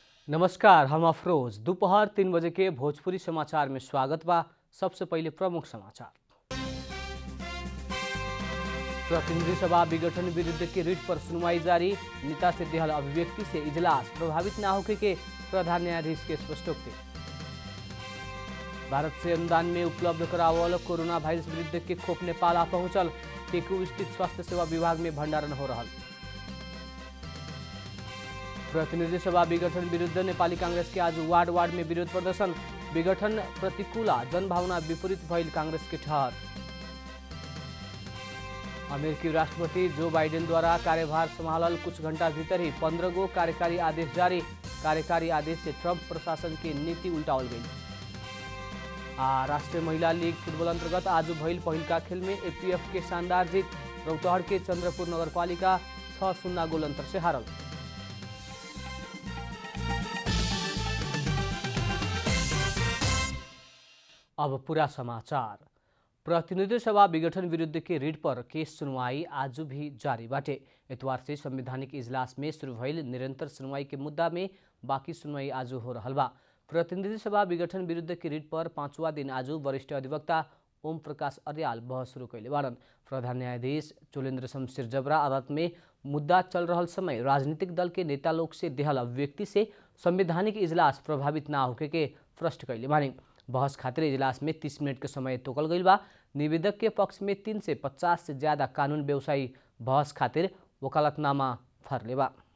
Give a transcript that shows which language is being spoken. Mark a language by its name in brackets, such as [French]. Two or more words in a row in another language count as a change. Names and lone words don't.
[Bhojpuri] नमस्कार, हम अफरोज। दोपहर 3 बजे के भोजपुरी समाचार में स्वागत बा। सबसे पहले प्रमुख समाचार। प्रतिनिधि सभा विघटन विरुद्ध के रिट पर सुनवाई जारी। नेता से देहल अभिव्यक्ति से इजलास प्रभावित न होने के प्रधान न्यायाधीश के स्पष्टोक्ति। भारत से अनुदान में उपलब्ध करावल कोरोना वायरस विरुद्ध के खोप नेपाल आ पहुंचल। टेकू स्थित स्वास्थ्य सेवा विभाग में भंडारण हो रहा। प्रतिनिधि सभा विघटन विरुद्ध नेपाली कांग्रेस के आज वार्ड वार्ड में विरोध प्रदर्शन। विघटन प्रतिकूला जनभावना विपरीत भइल कांग्रेस के ठहर। अमेरिकी राष्ट्रपति जो बाइडेन द्वारा कार्यभार संभालल कुछ घंटा भीतर ही 15 गो कार्यकारी आदेश जारी। कार्यकारी आदेश से ट्रंप प्रशासन की नीति उल्टावल गई। राष्ट्रीय महिला लीग फुटबॉल अंतर्गत आज भइल पहिलका खेल में एपीएफ के शानदार जीत। रौतहट के चंद्रपुर नगरपालिका 6-0 गोल अंतर से हारल। अब पूरा समाचार। प्रतिनिधि सभा विघटन विरुद्ध के रिट पर केस सुनवाई आज भी जारी बाटे। इतवार से संवैधानिक इजलास में शुरू भइल निरंतर सुनवाई के मुद्दा में बाकी सुनवाई आज हो रहल बा। प्रतिनिधि सभा विघटन विरुद्ध के रिट पर 5वां दिन आज वरिष्ठ अधिवक्ता ओम प्रकाश अर्याल बहस शुरू कैले बारन। प्रधान न्यायाधीश चोलेन्द्र शमशेर जबरा अदालत में मुद्दा चल रहल समय राजनीतिक दल के नेता लोग से देहल अभिव्यक्ति से संवैधानिक इजलास प्रभावित न होके के प्रश्न कैले बानी। बहस खातिर इजलास में 30 मिनट के समय तोकल गई बा। निवेदक के पक्ष में 3 से 50 से ज्यादा कानून व्यवसायी बहस खातिर वकालतनामा फरले बा।